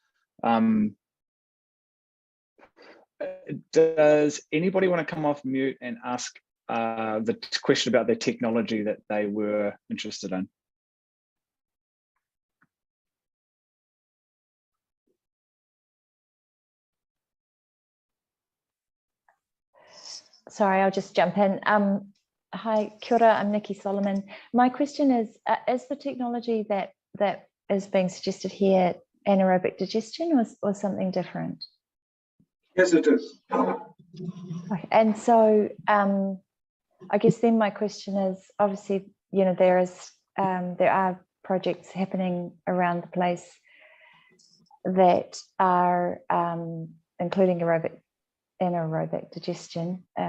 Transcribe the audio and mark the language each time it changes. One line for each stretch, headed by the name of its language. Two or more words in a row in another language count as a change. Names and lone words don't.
English: Does anybody want to come off mute and ask the question about their technology that they were interested in? Sorry, I'll just jump in.
Māori: Hi, kia ora,
English: I'm Nikki Solomon. My question is the technology that is being suggested here anaerobic digestion or something different? Yes, it is. Okay. And so I guess then my question is, obviously, you know, there are projects happening around the place that are including anaerobic digestion.